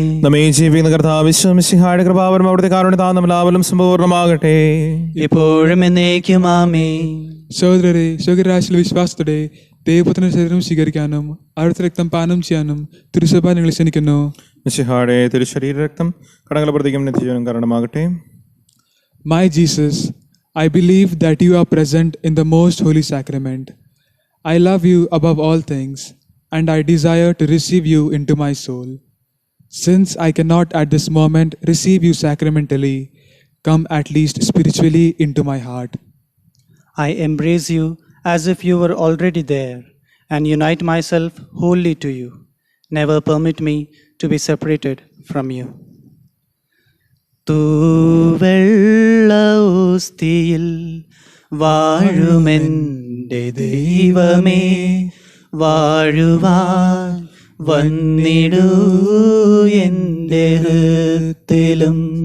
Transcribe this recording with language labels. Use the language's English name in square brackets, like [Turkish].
[Malayalam] നമ്മെ ജീവിക്കുന്ന കർത്താവ് മിശിഹായുടെ കൃപാവരം അവിടുത്തെ കാരുണ്യത്താൽ നമ്മളെല്ലാവരും സമ്പൂർണ്ണമാകട്ടെ, ഇപ്പോഴും എന്നേക്കും. ആമേൻ. സഹോദരരെ, സ്വർഗ്ഗരാജ്യത്തിലെ വിശ്വാസത്തോടെ ദൈവപുത്രന്റെ ശരീരം സ്വീകരിക്കാനും അവിടുത്തെ രക്തം പാനം ചെയ്യാനും തിരുസഭ നിങ്ങളെ ക്ഷണിക്കുന്നു. മിശിഹായുടെ തിരുശരീര രക്തം കടങ്ങളെ പ്രതിക്കും നിത്യജീവനും കാരണമാകട്ടെ. [English] My Jesus, I believe that you are present in the most holy sacrament. I love you above all things, and I desire to receive you into my soul. Since I cannot at this moment receive you sacramentally, come at least spiritually into my heart. I embrace you as if you were already there and unite myself wholly to you. Never permit me to be separated from you. [Malayalam] തൂവെള്ളോസ്തിയിൽ വാഴുമെൻ്റെ ദൈവമേ, വാഴുവാൻ വന്നിടൂ എൻ്റെ ഹൃത്തിലും.